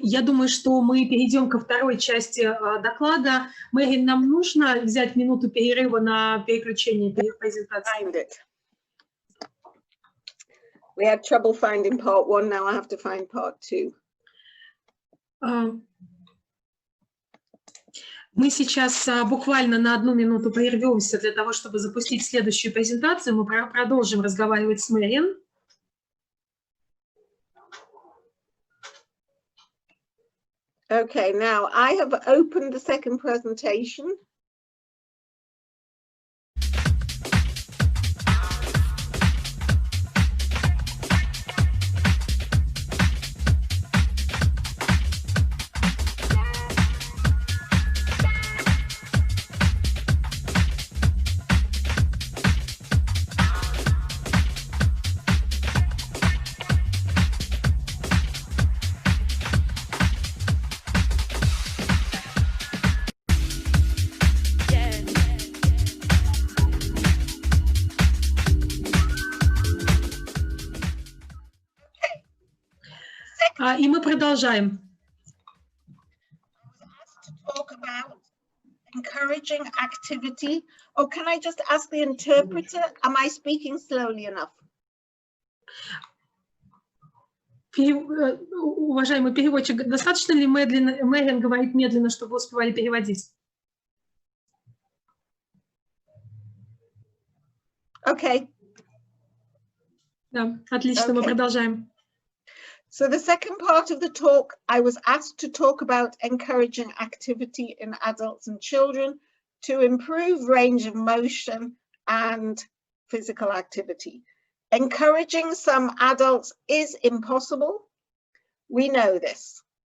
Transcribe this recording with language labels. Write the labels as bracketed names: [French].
[Russian] Я думаю, что мы перейдем ко второй части доклада. Мерин, нам нужно взять минуту перерыва на переключение презентации. [English] We had trouble finding part 1, now I have to find part 2. [Russian] Мы сейчас буквально на 1 минуту прервемся для того, чтобы запустить следующую презентацию. Мы продолжим разговаривать с Мерион. [English] Okay, now I have opened the second presentation. [Russian] И мы продолжаем. [English] Talk about encouraging activity. Oh, can I just ask the interpreter, am I speaking slowly enough? [Russian] Уважаемый переводчик, достаточно ли медленно, Мерион говорит медленно, чтобы вы успевали переводить? [English] Okay. [Russian] Да, отлично, мы продолжаем. [English] So the second part of the talk, I was asked to talk about encouraging activity in adults and children to improve range of motion and physical activity. Encouraging some adults is impossible. We know this.